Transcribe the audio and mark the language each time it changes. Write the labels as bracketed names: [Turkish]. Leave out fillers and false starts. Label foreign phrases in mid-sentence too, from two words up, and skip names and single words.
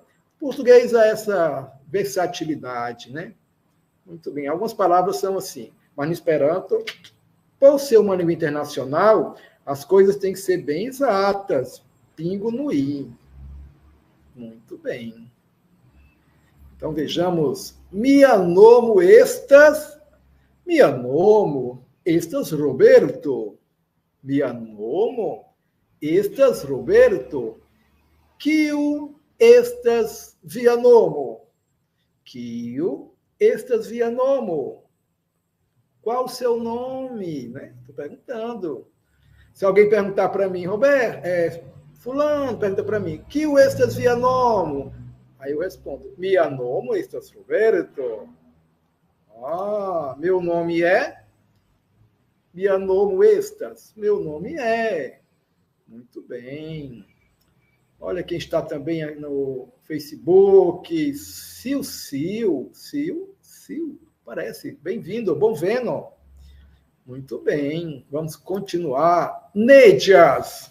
[Portuguese] O português há essa versatilidade, né? Muito bem. Algumas palavras são assim, mas no Esperanto, por ser uma língua internacional, as coisas têm que ser bem exatas. Pingo no i. Muito bem. Então, vejamos. [Esperanto] Mi nomo estas Roberto. Mi nomo estas Roberto. Kiu estas via nomo? Kiu estas via nomo? [Portuguese] Qual o seu nome? Estou perguntando. Se alguém perguntar para mim, Roberto, fulano pergunta para mim, [Esperanto] kiu estas via nomo? [Portuguese] Aí eu respondo, [Esperanto] mia nomo estas Roberto. [Portuguese] Meu nome é? [Esperanto] Mia nomo estas? [Portuguese] Meu nome é. Muito bem. Olha quem está também aí no Facebook. Sil. Parece. Bem-vindo, bom vendo. Muito bem. Vamos continuar. Nédias.